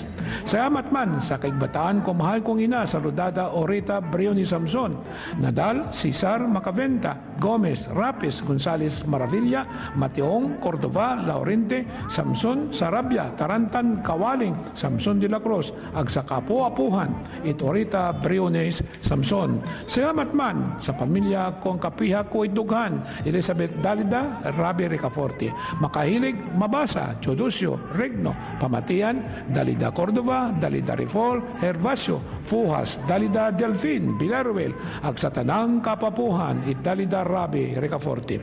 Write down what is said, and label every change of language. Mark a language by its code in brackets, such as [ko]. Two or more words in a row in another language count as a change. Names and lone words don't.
[akl] Salamat man sa kaigbataan ko mahal kong ina sa Rodada Oreta Brioni Samson, Nadal, Cesar Macaventa, Gomez, Rapis, Gonzales Maravilla, Mateong, Cordova, Laurente, Samson, Sarabia, Tarantan, Kawaling, Samson de la Cruz, agsa kaapo-apuhan Ed Oreta Briones Samson. Salamat man sa pamilya kong kapiha ko idughan, Elizabeth Dalida, Rabi Ricaforte, Makahilig, Mabasa, Chodosio, Regno, Pamatian, Dalida Cordova, Dalida Rifol, Hervasio, Fuhas, Dalida Delfin, Villaruel, ag sa tanang kapapuhan, it Dalida Rabi Ricaforte.